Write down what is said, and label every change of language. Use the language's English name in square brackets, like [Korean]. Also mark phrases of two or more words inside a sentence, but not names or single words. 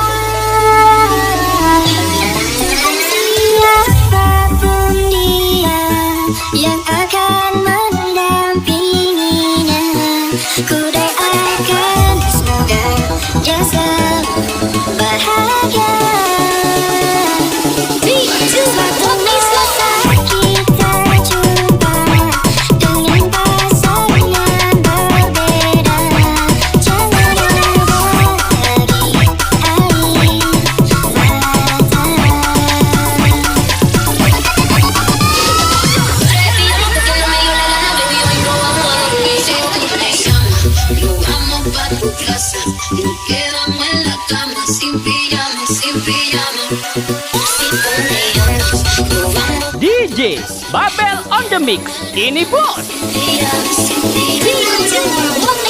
[Indonesian] Siapapun dia yang akan mendampinginya, ku doakan semoga dia selalu bahagia. Suatu saat kita jumpa dengan pasangan berbeda, jangan lupa lagi air [Spanish] Quedamos en la cama sin pijama, sin pijama. Si peleamos, nos vamos [English] DJ Babel on the mix, [Indonesian] ini bos. [Spanish] pijama, sin pijama.